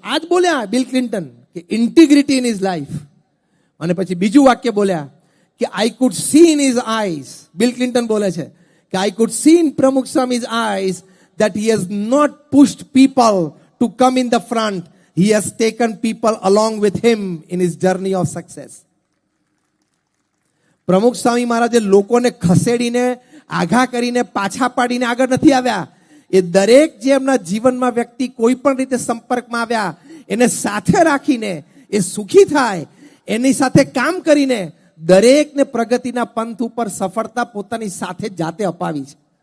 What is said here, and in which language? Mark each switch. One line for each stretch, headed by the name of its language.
Gujarati: આજ બોલ્યા bill Clinton કે
English: Integrity in his life.
Gujarati: અને પછી બીજું વાક્ય બોલ્યા કે
English: I could see in his eyes. Bill Clinton
Gujarati: બોલે છે કે
English: I could see in Pramukh Swami's eyes that he has not pushed people to come in the front. He has taken people along with him in his journey of success.
Gujarati: પ્રમુખ સ્વામી મહારાજે લોકોને ખસેડીને, આઘા કરીને, પાછા પાડીને આગળ નથી આવ્યા. એ દરેક જે એમના જીવનમાં વ્યક્તિ કોઈ પણ રીતે સંપર્કમાં આવ્યા એને સાથે રાખીને એ સુખી થાય, એની સાથે કામ કરીને દરેકને પ્રગતિના પંથ ઉપર સફળતા પોતાની સાથે જાતે અપાવી છે.